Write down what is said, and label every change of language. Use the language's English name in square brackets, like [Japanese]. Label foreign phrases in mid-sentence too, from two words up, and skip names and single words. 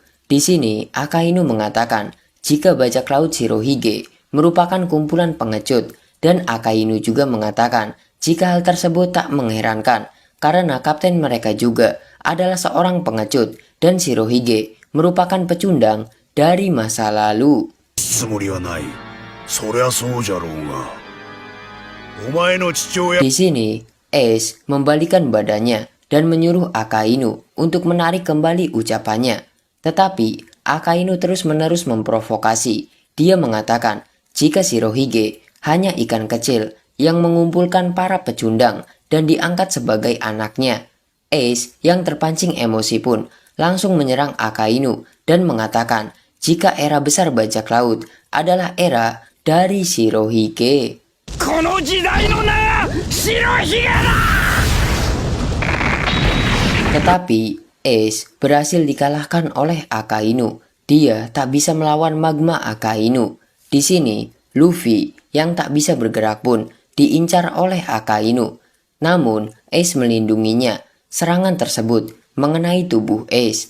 [Indonesian] Di sini, Akainu mengatakan jika bajak laut Shirohige merupakan kumpulan pengecut, dan Akainu juga mengatakan jika hal tersebut tak mengherankan karena kapten mereka juga adalah seorang pengecut dan Shirohige merupakan pecundang dari masa lalu. [Japanese] つもりはない。そりゃそうじゃろうが。お前の父親。 [Indonesian] Di sini, Ace membalikan badannya dan menyuruh Akainu untuk menarik kembali ucapannya. Tetapi, Akainu terus-menerus memprovokasi. Dia mengatakan jika Shirohige hanya ikan kecil yang mengumpulkan para pecundang dan diangkat sebagai anaknya. Ace yang terpancing emosi pun langsung menyerang Akainu dan mengatakan jika era besar bajak laut adalah era dari Shirohige. [Japanese] この時代の名が白ひげだ。 [Indonesian] Tetapi Ace berhasil dikalahkan oleh Akainu. Dia tak bisa melawan magma Akainu. Di sini, Luffy yang tak bisa bergerak pun diincar oleh Akainu. Namun, Ace melindunginya. Serangan tersebut mengenai tubuh Ace.